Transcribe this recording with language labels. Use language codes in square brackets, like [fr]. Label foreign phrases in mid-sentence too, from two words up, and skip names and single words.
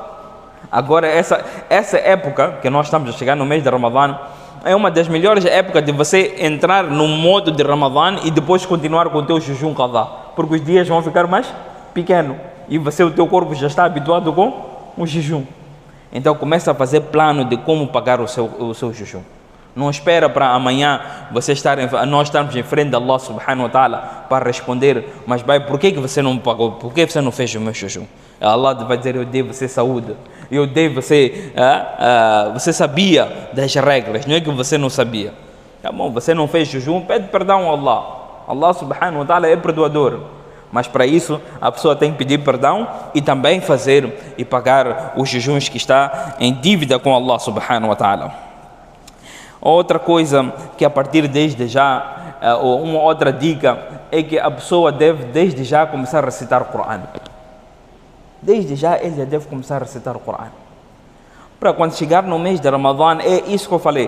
[pt] Agora, essa época, que nós estamos a chegar no mês de Ramadã, é uma das melhores épocas de você entrar no modo de Ramadã e depois continuar com o teu jejum qadá, porque os dias vão ficar mais pequenos e o teu corpo já está habituado com o jejum. Então começa a fazer plano de como pagar o seu jejum. Não espera para amanhã nós estarmos em frente de Allah [ar] سبحانه وتعالى [pt] para responder, mas vai, por que você não pagou? Por que você não fez o meu jejum? Allah vai dizer, eu dei você saúde, eu dei você, você sabia das regras, não é que você não sabia. Tá bom, você não fez jejum, pede perdão a Allah. Allah [ar] سبحانه وتعالى [pt] é perdoador. Mas para isso a pessoa tem que pedir perdão e também fazer e pagar os jejuns que está em dívida com Allah [ar] سبحانه وتعالى. [pt] Outra coisa que a partir desde já, uma outra dica é que a pessoa deve desde já começar a recitar o Coran. Desde já ele já deve começar a recitar o Coran. Para quando chegar no mês de Ramadã, é isso que eu falei.